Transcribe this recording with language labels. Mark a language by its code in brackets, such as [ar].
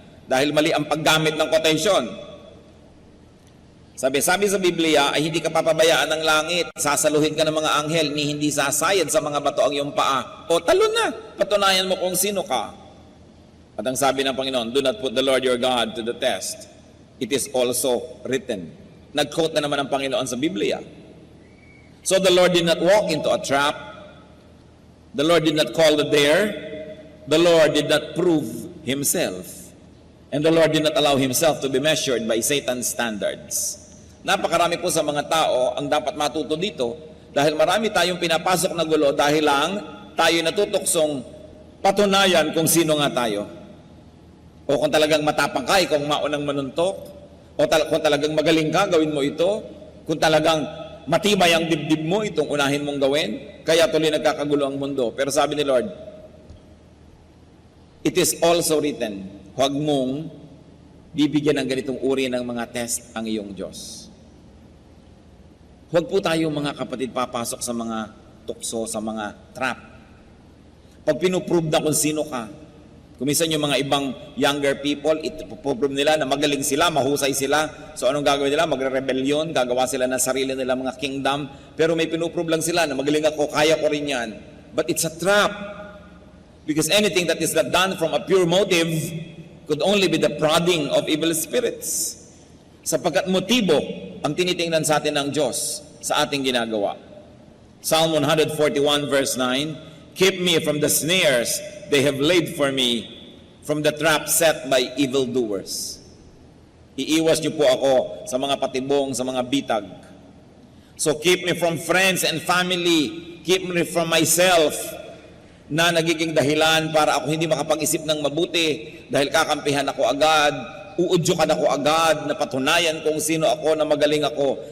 [tl] Dahil mali ang paggamit ng quotation. Sabi sa Biblia ay hindi ka papabayaan ng langit. Sasaluhin ka ng mga anghel, ni hindi sasayad sa mga bato ang iyong paa. O talon na, patunayan mo kung sino ka. At ang sabi ng Panginoon, [en] do not put the Lord your God to the test. It is also written. [tl] Nag-quote na naman ang Panginoon sa Biblia. [en] So the Lord did not walk into a trap. The Lord did not call the dare. The Lord did not prove Himself. And the Lord did not allow Himself to be measured by Satan's standards. [tl] Napakarami po sa mga tao ang dapat matuto dito dahil marami tayong pinapasok na gulo dahil lang tayo natutuksong patunayan kung sino nga tayo. O kung talagang matapang ka, kung maunang manuntok. O kung talagang magaling ka, gawin mo ito. Kung talagang matibay ang dibdib mo, itong unahin mong gawin. Kaya tuloy nagkakagulo ang mundo. Pero sabi ni Lord, [en] it is also written, [tl] huwag mong bibigyan ng ganitong uri ng mga test ang iyong Diyos. Huwag po tayo mga kapatid papasok sa mga tukso, sa mga trap. Pag pinuprove na kung sino ka, kumisan yung mga ibang younger people, ipoprove nila na magaling sila, mahusay sila. So anong gagawin nila? Magre-rebellion, gagawa sila ng sarili nila mga kingdom. Pero may pinuprove lang sila na magaling ako, kaya ko rin yan. [en] But it's a trap. Because anything that is not done from a pure motive could only be the prodding of evil spirits. [tl] Sapagkat motibo ang tinitingnan sa atin ng Diyos sa ating ginagawa. [en] Psalm 141 verse 9, keep me from the snares they have laid for me, from the trap set by evildoers. [tl] Iiwas niyo po ako sa mga patibong, sa mga bitag. [en] So keep me from friends and family, keep me from myself, [tl] na nagiging dahilan para ako hindi makapag-isip ng mabuti dahil kakampihan ako agad, uudyukan ako agad na patunayan kung sino ako, na magaling ako.